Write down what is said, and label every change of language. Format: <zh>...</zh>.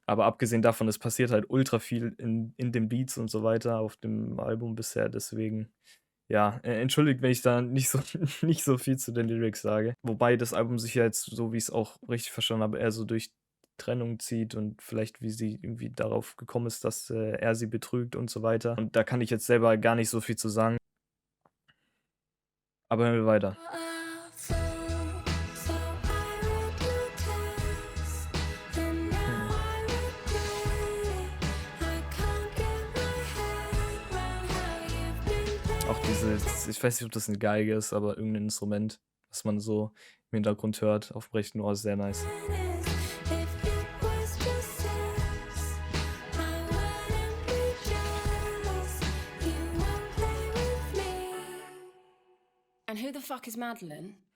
<de>Aber abgesehen davon, es passiert halt ultra viel in den Beats und so weiter auf dem Album bisher, deswegen ja, entschuldigt, wenn ich da nicht so nicht so viel zu den Lyrics sage. Wobei das Album sich ja jetzt, so wie ich's auch richtig verstanden habe, eher so durch Trennung zieht und vielleicht, wie sie irgendwie darauf gekommen ist, dass, er sie betrügt und so weiter. Und da kann ich jetzt selber gar nicht so viel zu sagen. Aber hören wir weiter.</de> <en>a fool. So I wrote your text, and now I regret it. I can't get my head round how you've been</en> <de>Auch diese ich weiß nicht, ob das 'ne Geige ist, aber irgendein Instrument, was man so im Hintergrund hört auf dem rechten Ohr, ist sehr nice.</de> <en>tennis. If it was just sex, I wouldn't be jealous. You won't play with me. And who the fuck is Madeline?</en>